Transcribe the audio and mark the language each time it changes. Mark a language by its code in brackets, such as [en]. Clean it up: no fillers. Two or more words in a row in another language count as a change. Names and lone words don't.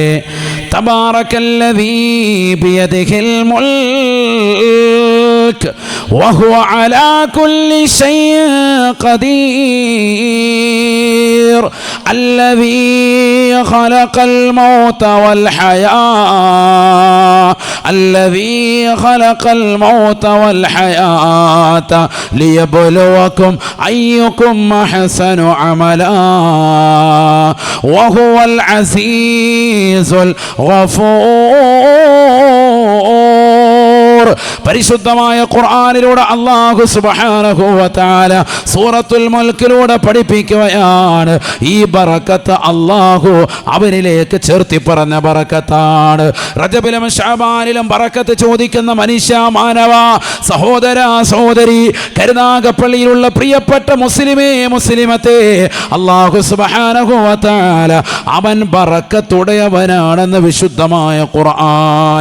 [ar] تبارك الذي بيده الملك وهو على كل شيء قدير الذي خلق الموت والحياة الذي خلق الموت والحياة ليبلوكم أيكم أحسن عملا وهو العزيز الغفور. [ml] പരിശുദ്ധമായ ഖുർആനിലൂടെ അല്ലാഹു [ar] سبحانه وتعالى [ml] സൂറത്തുൽ മുൽക്കിലൂടെ പഠിപ്പിക്കുകയാണ്. ഈ ബറക്കത്ത് അല്ലാഹു അവനിലേക്ക് ചേർത്തി പറഞ്ഞ ബറക്കത്താണ്. റജബിലും ശഅബാനിലും ബറക്കത്ത് ചോദിക്കുന്ന മനുഷ്യ, മാനവ, സഹോദര, സഹോദരി, കരുനാഗപ്പള്ളിയിലുള്ള പ്രിയപ്പെട്ട മുസ്ലിമേ, മുസ്ലിമത്തെ, അല്ലാഹു [ar] سبحانه وتعالى [ml] അവൻ ബറക്കത്തുടയവനാണെന്ന് വിശുദ്ധമായ ഖുർആൻ.